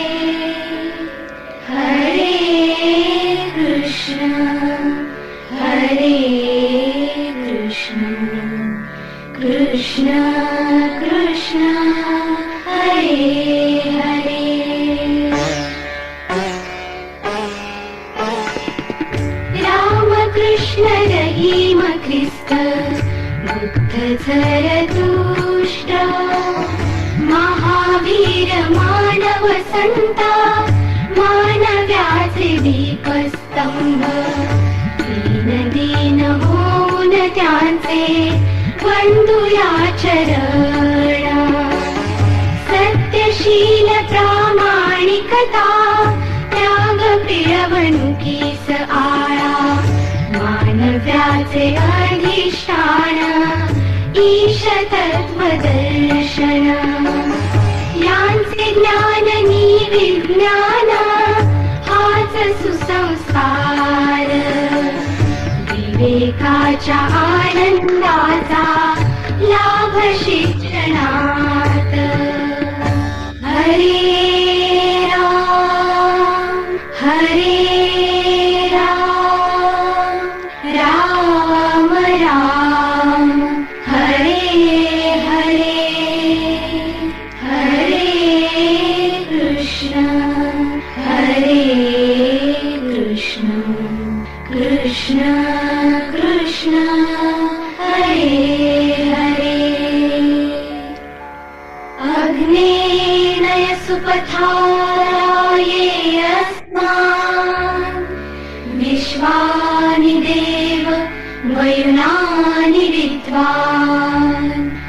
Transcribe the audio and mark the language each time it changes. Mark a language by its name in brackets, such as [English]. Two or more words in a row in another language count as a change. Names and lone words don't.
[Sanskrit] हरे कृष्ण हरे कृष्ण कृष्ण कृष्ण हरे हरे. [Marathi] कृष्ण रहीम ख्रिस्त बुद्ध झरतुष्ट महावीर मानव संता मानव्याचे दीपस्तंभ दीन दीन होऊन त्यांचे वंदुया चरणा सत्यशील प्रामाणिकता त्याग पिळवणुकीस आळा मानव्याचे अधिष्ठान ईश तत्वदर्शन यांचे ज्ञान नि विज्ञान हाच सुसंस्कार विवेकाच्या आनंदाचा लाभ शिक्षणात [Sanskrit] हरे राम हरे राम राम हरे हरे हरे कृष्ण कृष्ण कृष्ण हरे हरे अग्नेनय सुपथाये अस्मान् विश्वानि देव वयुनानि विद्वान्